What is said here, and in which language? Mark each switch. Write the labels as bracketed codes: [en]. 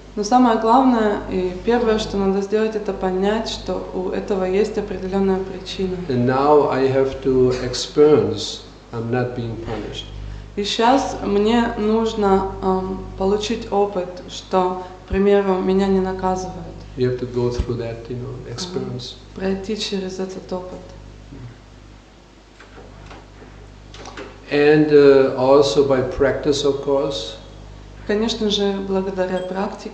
[ru] Но самое главное и первое, что надо сделать, это понять, что у этого есть определенная причина. [en] And now I have to experience I'm not being punished. [ru] И сейчас мне нужно получить опыт, что, к примеру, меня не наказывают. [en] You have to go through that, experience. [ru] Пройти через этот опыт. [en] And also by practice, of course. [ru] Конечно же, благодаря практике.